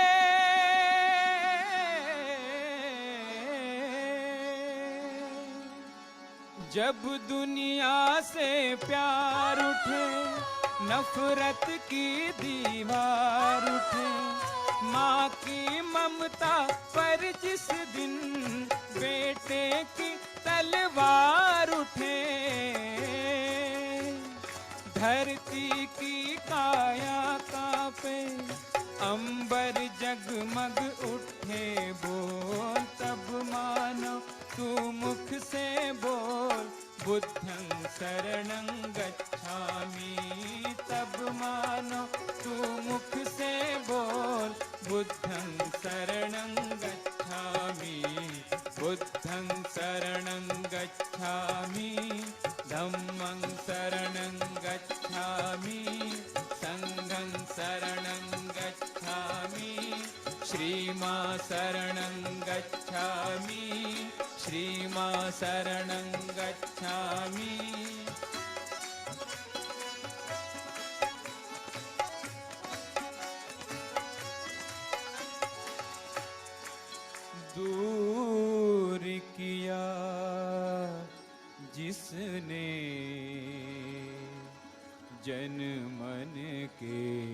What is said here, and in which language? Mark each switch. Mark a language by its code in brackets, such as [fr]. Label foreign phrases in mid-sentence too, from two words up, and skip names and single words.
[hi] जब दुनिया से प्यार उठे नफरत की दीवार उठे माँ की ममता पर जिस दिन बेटे की तलवार उठे धरती की काया कांपे अंबर जगमग उठे है बोल, तब मानो तू मुख से बोल, [pi] बुद्धं शरणं गच्छामि। [hi] तब मानो तू मुख से बोल, [pi] बुद्धं शरणं गच्छामि, बुद्धं शरणं गच्छामि, धम्मं शरणं गच्छामि, संघं शरणं गच्छामि, श्रीमा शरणं गच्छामि, श्रीमा शरणं गच्छामि। [hi] दूर किया जिसने जन मन के